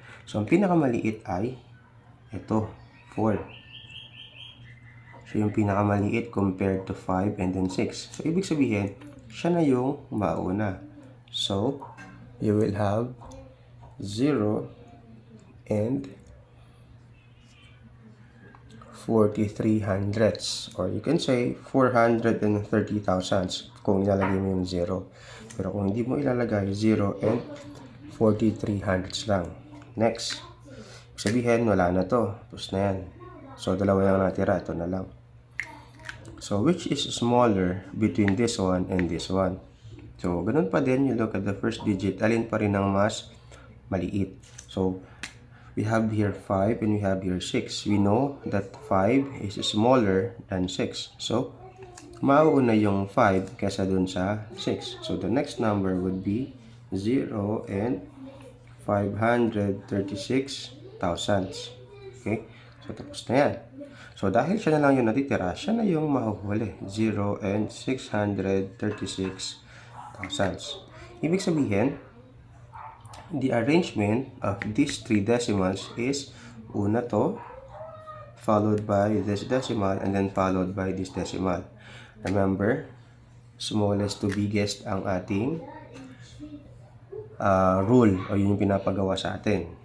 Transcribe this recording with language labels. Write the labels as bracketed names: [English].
[Filipino] So, ang pinaka-maliit ay ito, 4. So, yung pinaka-maliit compared to 5 and then 6. So, ibig sabihin, siya na yung mauna. [English] So, you will have 0 and 43 hundredths. Or you can say 430 thousandths [Filipino] kung ilalagay mo yung 0. Pero kung hindi mo ilalagay, 0 and 43 hundredths lang. Next. Sabihin, wala na to. Tapos na yan. So, dalawa lang natira. Ito na lang. [English] So, which is smaller between this one and this one? [Filipino] So, ganun pa din. [English] You look at the first digit. [Filipino] Alin pa rin ang mas maliit? [English] So, we have here 5 and we have here 6. We know that 5 is smaller than 6. [Filipino] So, mauuna yung 5 kaysa dun sa 6. [English] So, the next number would be 0 and 536 thousandths. [Filipino] Okay? So, tapos na yan. So, dahil siya na lang yung natitira, siya na yung mahuhuli. [English] 0 and 636 thousandths. Ibig sabihin, the arrangement of these three decimals is [Filipino] una to, [English] followed by this decimal, and then followed by this decimal. Remember, smallest to biggest [Filipino] ang ating rule o yun yung pinapagawa sa atin.